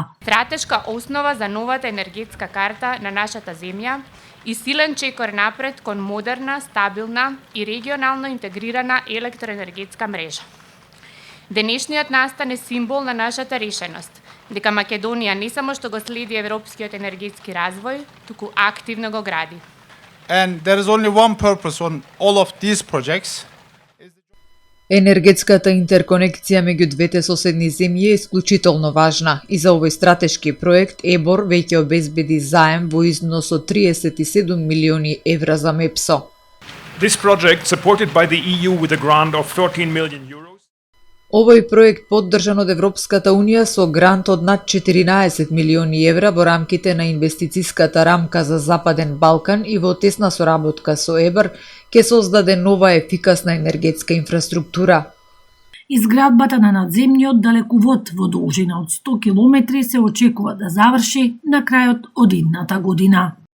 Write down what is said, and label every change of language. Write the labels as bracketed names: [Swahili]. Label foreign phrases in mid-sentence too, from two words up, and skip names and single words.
[Macedonian] Стратешка основа за новата енергетска карта на нашата земја и силен чекор напред кон модерна, стабилна и регионално интегрирана електроенергетска мрежа. Денешниот настан е символ на нашата решеност, дека Македонија не само што го следи европскиот енергетски развој, туку активно го гради. [English] And there is only one purpose on all of these projects. [Macedonian] Енергетската интерконекција меѓу двете соседни земји е исклучително важна и за овој стратешки проект ЕБОР веќе обезбеди заем во износ од 37 милиони евра за МЕПСО. [English] This project, supported by the EU with a grant of 13 million euros. [Macedonian] Овој проект поддржан од Европската Унија со грант од над 14 милиони евра во рамките на инвестициската рамка за Западен Балкан и во тесна соработка со ЕБОР ќе создаде нова ефикасна енергетска инфраструктура. Изградбата на надземниот далековод во должина од 100 километри се очекува да заврши на крајот од идната година.